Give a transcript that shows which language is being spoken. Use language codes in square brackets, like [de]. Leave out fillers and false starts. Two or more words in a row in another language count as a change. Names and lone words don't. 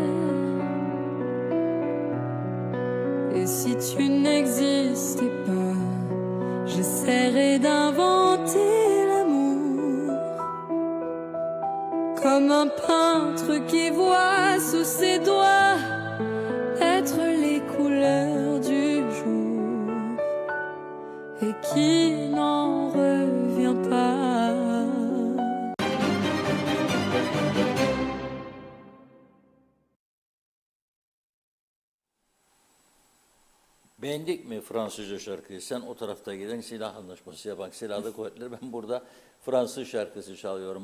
[fr] Et si tu n'existais pas, j'essaierais d'inventer l'amour, comme un peintre qui voit sous ses doigts être les couleurs du jour et qui n'en revient pas. [tr] Beğendik mi Fransızca şarkıyı? Sen o tarafta giden silah anlaşması yapan silahlı kuvvetler, ben burada Fransız şarkısı çalıyorum.